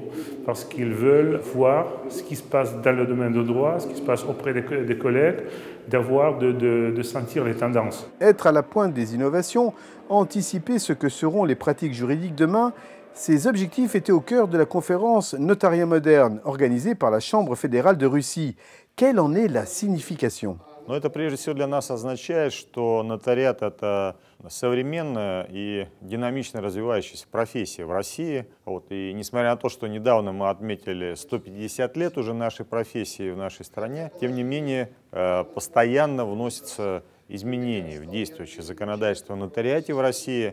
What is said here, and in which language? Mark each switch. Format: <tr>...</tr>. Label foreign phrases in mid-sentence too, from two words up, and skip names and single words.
<fr>Parce qu'ils veulent voir ce qui se passe dans le domaine du droit, ce qui se passe auprès des collègues, de sentir les tendances. Être à la pointe des innovations, anticiper ce que seront les pratiques juridiques demain, ces objectifs étaient au cœur de la conférence Notariat moderne, organisée par la Chambre fédérale de Russie. Quelle en est la signification?</fr> <ru>Но это прежде всего для нас означает, что нотариат – это современная и динамично развивающаяся профессия в России. И несмотря на то, что недавно мы отметили 150 лет уже нашей профессии в нашей стране, тем не менее постоянно вносятся изменений в действующее законодательство о нотариате в России.</ru>